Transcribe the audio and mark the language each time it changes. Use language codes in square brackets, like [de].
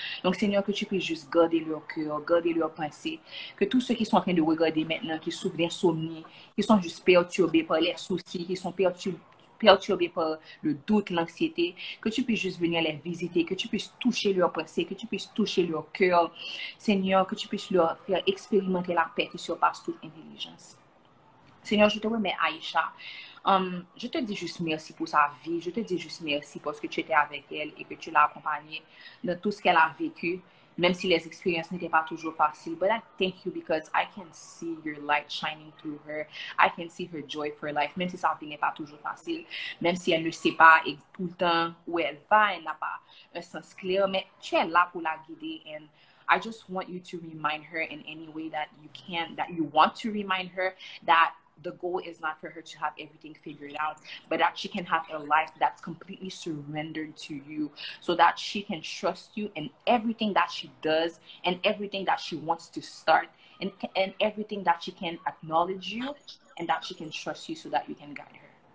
[fr] Donc Seigneur, que tu puisses juste garder leur cœur, garder leurs pensées, que tous ceux qui sont en train de regarder maintenant, qui souffrent d'insomnie, qui sont juste perturbés par les soucis, qui sont perturbés par le doute, l'anxiété, que tu puisses juste venir les visiter, que tu puisses toucher leurs pensées, que tu puisses toucher leur cœur, Seigneur, que tu puisses leur faire expérimenter la paix qui surpasse toute intelligence. Seigneur, je te remets Aisha. Je te dis juste merci pour sa vie. Je te dis juste merci parce que tu étais avec elle et que tu l'as accompagnée dans tout ce qu'elle a vécu, même si les expériences n'étaient pas toujours faciles. [en] But I thank you because I can see your light shining through her. I can see her joy for life, [fr] même si sa vie n'est pas toujours facile, même si elle ne sait pas tout le temps où elle va, elle n'a pas un sens clair, mais tu es là pour la guider. [en] And I just want you to remind her in any way that you can, that you want to remind her that the goal is not for her to have everything figured out, but that she can have a life that's completely surrendered to you so that she can trust you in everything that she does and everything that she wants to start and everything that she can acknowledge you and that she can trust you so that you can guide her.